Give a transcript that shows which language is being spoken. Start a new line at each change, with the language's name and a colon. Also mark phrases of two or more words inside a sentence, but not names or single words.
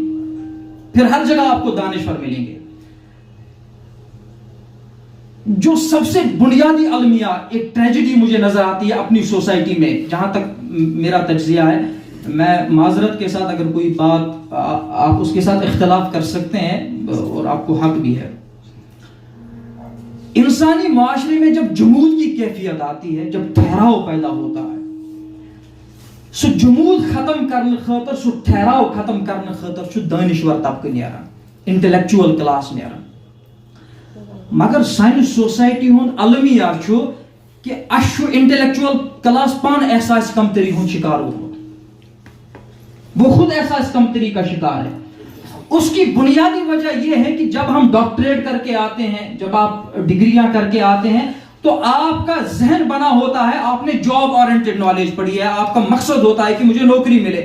Urdu: پھر ہر جگہ آپ کو دانشور ملیں گے. جو سب سے بنیادی المیہ ایک ٹریجڈی مجھے نظر آتی ہے اپنی سوسائٹی میں, جہاں تک میرا تجزیہ ہے, میں معذرت کے ساتھ اگر کوئی بات آپ اس کے ساتھ اختلاف کر سکتے ہیں اور آپ کو حق بھی ہے. انسانی معاشرے میں جب جمود کی کیفیت آتی ہے, جب ٹھہراؤ پیدا ہوتا ہے, سو جمود ختم کرنے خاطر, سو ٹھہراؤ ختم کرنے خاطر
Kashmiri: چھُ دانشور طبقہ نیران,
English: intellectual class
Urdu: نیران.
Kashmiri: مگر سانہِ سوسائٹی ہُنٛد المیہ چھُ کہ اَسہِ چھُ
English: intellectual class
Kashmiri: پان احساس کمتری ہُنٛد شکار ہومُت.
Urdu: وہ خود احساس کمتری کا شکار ہے. اس کی بنیادی وجہ یہ ہے کہ جب ہم ڈاکٹریٹ کر کے آتے ہیں, جب آپ ڈگریاں کر کے آتے ہیں, تو آپ کا ذہن بنا ہوتا ہے, آپ نے
English: job oriented knowledge
Urdu: پڑھی ہے, آپ کا مقصد ہوتا ہے کہ مجھے نوکری ملے.